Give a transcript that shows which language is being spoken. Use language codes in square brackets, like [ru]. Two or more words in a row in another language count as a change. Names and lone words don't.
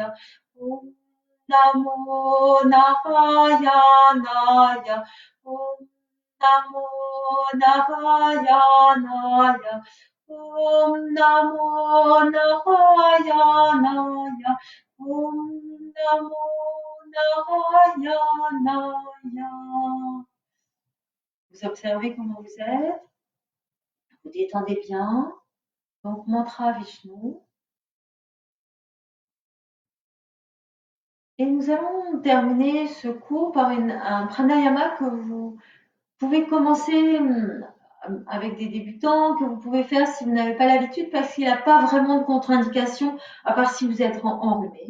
[sa] Om Namo Narayanaya. Om Namo Narayanaya. Om Namo Narayanaya. Om Namo Narayanaya. [fr] Vous observez comment vous êtes, vous détendez bien. Donc, mantra Vishnu. Et nous allons terminer ce cours par un pranayama que vous pouvez commencer avec des débutants, que vous pouvez faire si vous n'avez pas l'habitude, parce qu'il n'y a pas vraiment de contre-indication, à part si vous êtes enrhumé.